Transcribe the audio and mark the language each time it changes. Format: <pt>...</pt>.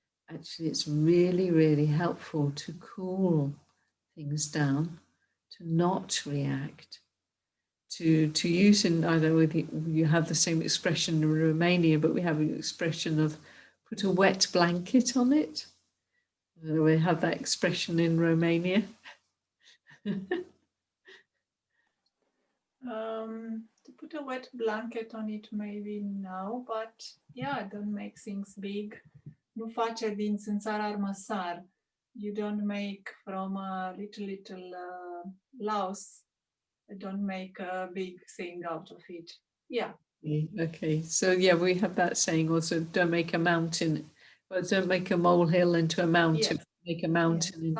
<en>Actually, it's really, really helpful to cool things down, to not react, to use, in, I don't know whether you have the same expression in Romania, but we have an expression of put a wet blanket on it. We have that expression in Romania. To put a wet blanket on it, maybe no, but yeah, don't make things big.</en> <ro>Nu face din țânțar armăsar.</ro> <en>You don't make from a little louse, don't make a big thing out of it. Yeah. Okay, so yeah, we have that saying also, don't make a mountain, well, don't make a molehill into a mountain, Yes. make a mountain into</en>